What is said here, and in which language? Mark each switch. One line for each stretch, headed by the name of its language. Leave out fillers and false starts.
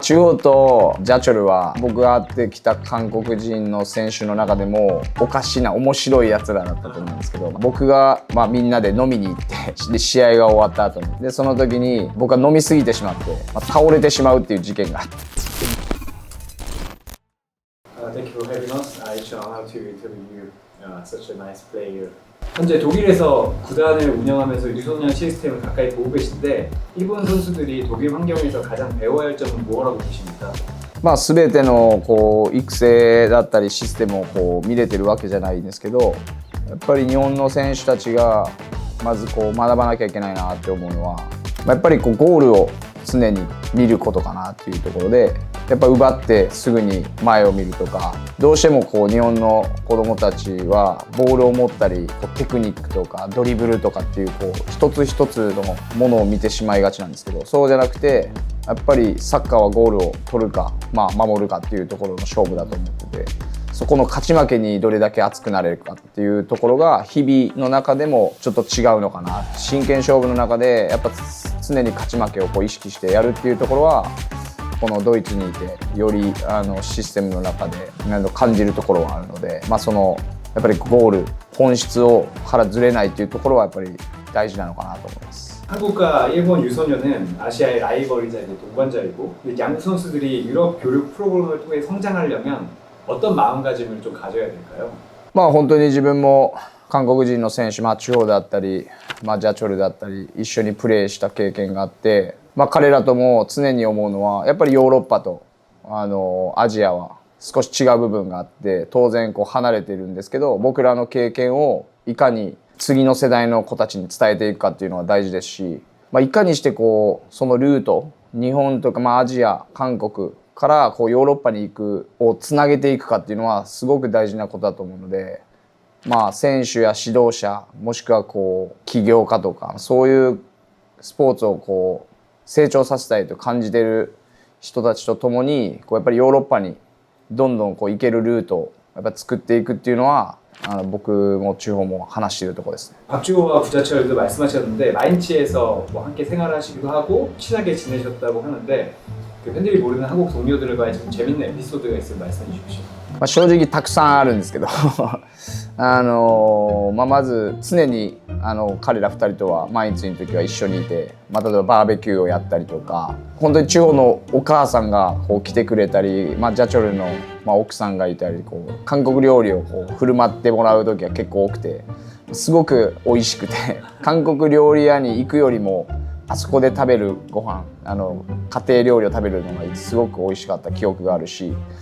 Japanese: 中央とジャチョルは僕が会ってきた韓国人の選手の中でもおかしな面白いやつらだったと思うんですけど、僕がみんなで飲みに行ってで試合が終わった後にでその時に僕が飲みすぎてしまって倒れてしまうっていう事件があって。
English: Thank you for having us. It's an honor to interview such a nice player.
Korean: 현재 독일에서 구단을 운영하면서 유소년 시스템을 가까이 보고 계신데 일본 선수들이 독일 환경에서 가장 배워야 할 점은 뭐라고 보십니까?
Japanese: 全ての育成だったりシステムを見れてるわけじゃないんですけど、やっぱり日本の選手たちがまず学ばなきゃいけないなって思うのは、やっぱりゴールを常に見ることかなっていうところで、やっぱ奪ってすぐに前を見るとか、どうしても日本の子どもたちはボールを持ったりテクニックとかドリブルとかっていう一つ一つのものを見てしまいがちなんですけど、そうじゃなくてやっぱりサッカーはゴールを取るか、守るかっていうところの勝負だと思ってて、そこの勝ち負けにどれだけ熱くなれるかっていうところが日々の中でもちょっと違うのかな。真剣勝負の中でやっぱ常に勝ち負けを意識してやるっていうところはこのドイツにいてよりシステムの中で感じるところはあるので、やっぱりゴール本質からずれないっていうところはやっぱり大事なのかなと思います。
Korean: 한국과 일본 유소년은 아시아의 라이벌이자이고 동반자이고 양국 선수들이 유럽 교육 프로그램을 통해 성장하려면 어떤 마음가짐을 좀 가져야 될까요?
Japanese: 本当に自分も韓国人の選手、地方だったり、ジャチョルだったり一緒にプレーした経験があって、彼らとも常に思うのはやっぱりヨーロッパとアジアは少し違う部分があって、当然離れてるんですけど、僕らの経験をいかに次の世代の子たちに伝えていくかっていうのは大事ですし、いかにしてそのルート、日本とかアジア、韓国からヨーロッパに行くをつなげていくかっていうのはすごく大事なことだと思うので、選手や指導者もしくは起業家とかそういうスポーツを成長させたいと感じている人たちと共にやっぱりヨーロッパにどんどん行けるルートをやっぱ作っていくっていうのは僕も中央も話しているところですね。
Korean: 박주호와 구자철도 말씀하셨는데 마인츠에서 함께 생활하시기도 하고 친하게 지내셨다고 하는데 그 팬들이 모르는 한국 동료들과의 좀 재밌는 에피소드가 있으면 말씀해 주십시오.
Japanese: 正直たくさんあるんですけどまず常に彼ら2人とは毎日の時は一緒にいて、例えばバーベキューをやったりとか、本当に地方のお母さんが来てくれたり、ジャチョルの奥さんがいたり韓国料理を振る舞ってもらう時は結構多くて、すごく美味しくて韓国料理屋に行くよりもあそこで食べるご飯、家庭料理を食べるのがすごく美味しかった記憶があるし、